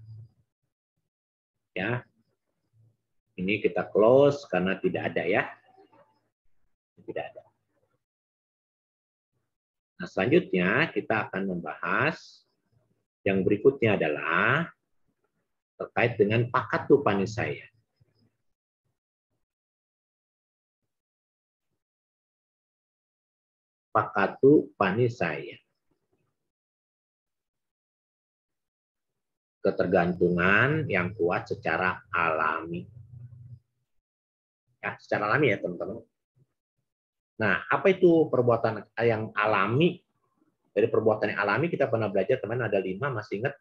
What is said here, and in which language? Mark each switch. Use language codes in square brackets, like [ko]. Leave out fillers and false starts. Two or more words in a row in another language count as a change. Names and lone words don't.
[id] Ya. Ini kita close karena tidak ada ya. Tidak ada. Nah, selanjutnya kita akan membahas yang berikutnya adalah terkait dengan [pi] pakatu panisaya. Pakatu panisaya. [id] Ketergantungan yang kuat secara alami. Ya, secara alami ya teman-teman. Nah, apa itu perbuatan yang alami? Dari perbuatan yang alami kita pernah belajar teman ada 5, masih ingat?